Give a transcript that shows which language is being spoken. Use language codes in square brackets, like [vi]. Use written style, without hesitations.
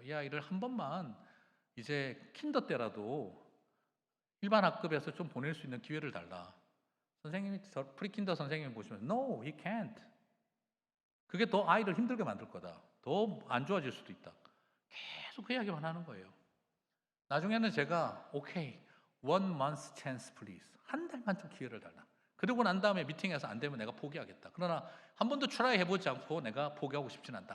[ko] 이 아이를 한 번만 이제 킨더 때라도 일반 학급에서 좀 보낼 수 있는 기회를 달라. 선생님이, 프리킨더 선생님이 보시면 [en] No, he can't. [ko] 그게 더 아이를 힘들게 만들 거다. 더 안 좋아질 수도 있다. 계속 그 이야기만 하는 거예요. 나중에는 제가 오케이, [en] one month chance please. [ko] 한 달만 좀 기회를 달라. 그러고 난 다음에 미팅에서 안 되면 내가 포기하겠다. 그러나 한 번도 트라이 해보지 않고 내가 포기하고 싶진 않다.